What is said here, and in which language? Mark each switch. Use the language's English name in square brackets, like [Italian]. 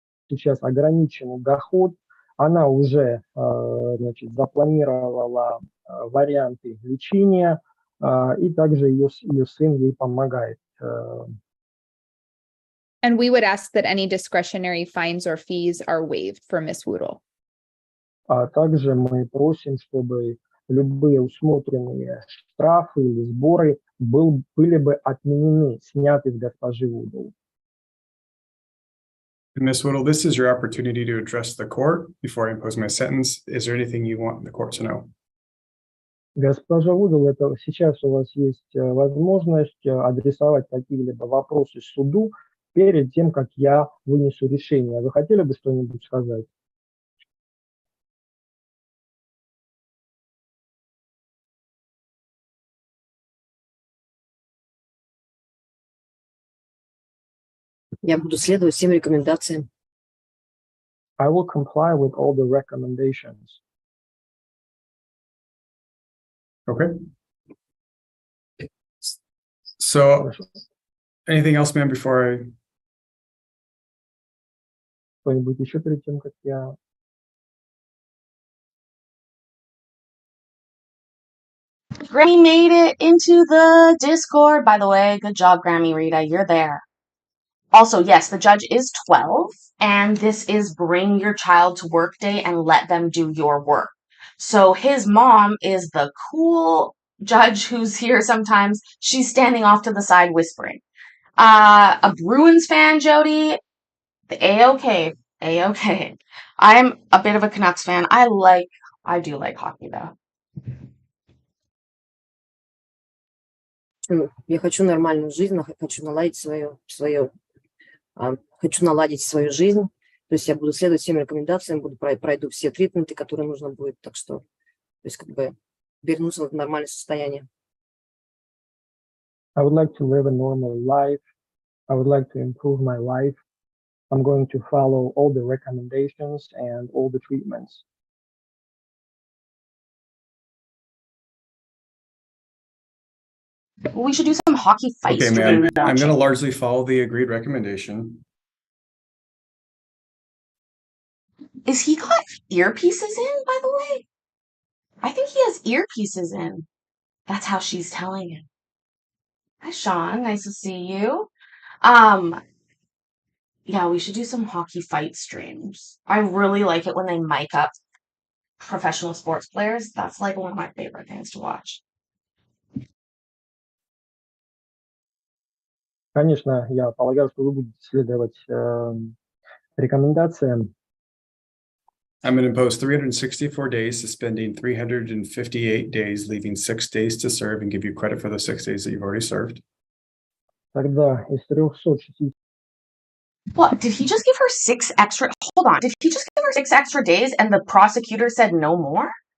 [Russian] сейчас ограниченный доход, она уже, значит, запланировала варианты лечения, и также ее сын ей помогает. [English] And we would ask that any discretionary fines or fees are waived for Ms. Woodle. [Russian] А также мы просим, чтобы любые усмотренные штрафы или сборы были бы отменены, сняты с госпожи Вудл. [English] Ms. Whittle, this is your opportunity to address the court before I impose my sentence. Is there anything you want the court to know? [Russian] Госпожа Вудл, это сейчас у вас есть возможность адресовать какие-либо вопросы суду перед тем, как я вынесу решение. Вы хотели бы что-нибудь сказать? Я буду следовать всем рекомендациям. [English] I will comply with all the recommendations. Okay. So, anything else, ma'am, before I... [Russian] Что-нибудь еще перед тем, как я... [English] Grammy made it into the Discord, by the way. Good job, Grammy Rita. You're there. Also, yes, the judge is 12, and this is bring your child to work day and let them do your work. So his mom is the cool judge who's here sometimes. She's standing off to the side whispering. A Bruins fan, Jody? A-okay. A-okay. I'm a bit of a Canucks fan. I do like hockey, though. [Russian] Я хочу нормальную жизнь, хочу наладить хочу наладить свою жизнь. То есть я буду следовать всем рекомендациям, пройду все тритменты, которые нужно будет. Так что, то есть как бы вернуться в нормальное состояние. [English] I would like to live a normal life. I would like to improve my life. I'm going to follow all the recommendations and all the treatments. We should do some hockey fight Okay, stream ma'am, I'm going to watching. largely follow the agreed recommendation. Is he got earpieces in, by the way? I think he has earpieces in. That's how she's telling him. Hi, Sean. Nice to see you. Yeah, we should do some hockey fight streams. I really like it when they mic up professional sports players. That's like one of my favorite things to watch. [Russian] Конечно, я полагаю, что вы будете следовать рекомендациям. [English] I'm going to impose 364 days, suspending 358 days, leaving 6 days to serve, and give you credit for the 6 days that you've already served. [Russian] Тогда из 360... [English] What? Did he just give her 6 extra? Hold on. Did he just give her 6 extra days and the prosecutor said no more?